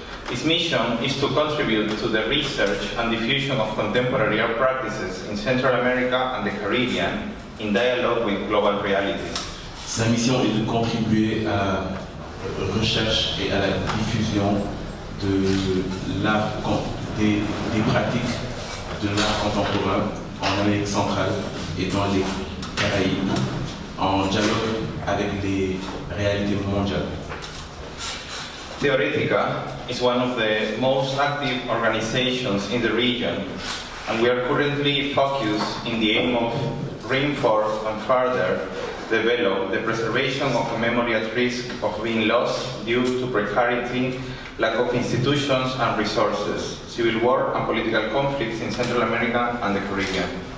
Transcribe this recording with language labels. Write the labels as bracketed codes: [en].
[en] Its mission is to contribute to the research and diffusion of contemporary art practices in Central America and the Caribbean in dialogue with global realities. [fr] Sa mission est de contribuer à la recherche et à la diffusion de l'art, des pratiques de l'art contemporain en Amérique Centrale et dans les Caraïbes, en dialogue avec les réalités mondiales. [en] TEOR éTica is one of the most active organizations in the region, and we are currently focused in the aim of reinforce and further develop the preservation of a memory at risk of being lost due to precarity, lack of institutions and resources, civil war and political conflicts in Central America and the Caribbean.